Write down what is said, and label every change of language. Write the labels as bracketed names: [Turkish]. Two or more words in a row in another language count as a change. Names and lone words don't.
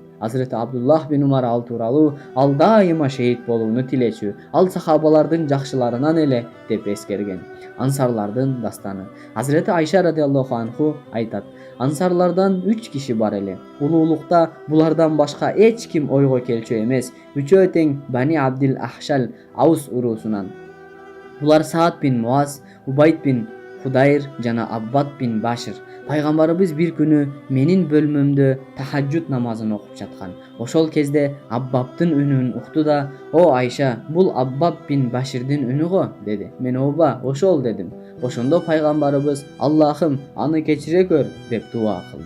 [Kyrgyz] Hazreti Абдуллах бин Умар ал тууралуу ал дайыма шейит болууну тилечү, ал сахабалардын жакшыларынан эле деп эскерген. Ансарлардын дастаны. Hazreti Айша [Arabic] رضي الله عنه [Kyrgyz] айтат: "Ансарлардан 3 киши бар эле. Улуулукта булардан башка эч ким ойго келчү эмес. Үчөө тең Бани Абдил Ахшал Аус уруусунан. Булар Саад бин Муаз, Убайд бин Худайр жана Аббад бин Башир. Пайгамбарыбыз бир күнү менин бөлмөмдө тахаджуд намазын окуп жаткан. Ошол кезде Аббабдын үнүн укту да: "О Айша, бул Аббаб бин Баширдин үнү го" деди. Мен "Ооба, ошол" дедим. Ошондо пайгамбарыбыз: "Аллахым, аны кечире көр" деп дуа кылды.